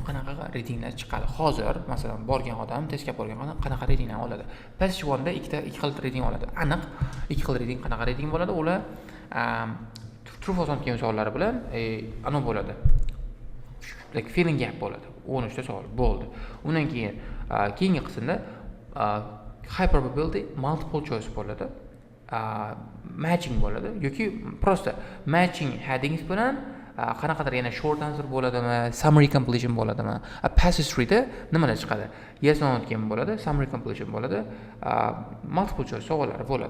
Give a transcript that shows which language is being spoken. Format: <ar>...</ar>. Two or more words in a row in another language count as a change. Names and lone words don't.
<uz>Qanaqa reytinglar chiqadi? Hozir, masalan, borgan odam, testga borgan odam qanaqa reytinglar oladi? Passage 1 da ikki xil reyting oladi. Aniq ikki xil reyting. Qanaqa reyting bo'ladi? Ular</uz> <en>true false</en> <uz>kelgan savollari bilan ana bo'ladi.</uz> <en>Like filling gap bo'ladi.</en> <uz>13 ta savol bo'ldi. Undan keyin keyingi qismda</uz> <en>high probability multiple choice</en> <uz>bo'ladi. Matching bo'ladi yoki prosta</uz> <en>matching headings</en> <uz>bilan qanaqadir yana</uz> <en>short answer</en> <uz>bo'ladimi,</uz> <en>summary completion</en> <uz>bo'ladimi? Passage 3 da nimalar chiqadi?</uz> <en>Yes no</en> <uz>degan bo'ladi,</uz> <en>summary completion</en> <uz>bo'ladi,</uz> <en>multiple choice</en> <uz>savollari bo'ladi.</uz>